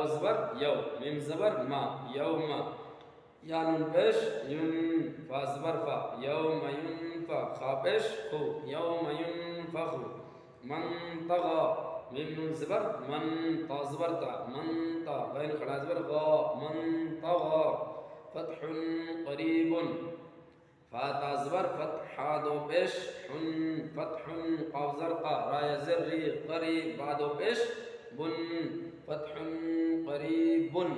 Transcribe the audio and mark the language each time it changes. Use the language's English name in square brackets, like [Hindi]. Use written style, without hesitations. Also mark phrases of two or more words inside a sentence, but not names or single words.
[Urdu] زبر یو، میم زبر ما، یوم، یا نون پیش ین، فا زبر فا، [Arabic] یوم ینفخ، [Urdu] خا پیش خو، [Arabic] یوم ینفخ، من طغى، [Urdu] میم نون زبر من، تا زبر تا، من تا، غین کھڑا زبر غا، [Arabic] من طغى، فتح قریب، [Urdu] فا تا زبر فتح، دو پیش حن، فتح، قاف زر قا، را یا زر ری، قریب، با دو پیش بن، [Arabic] فتح قریب،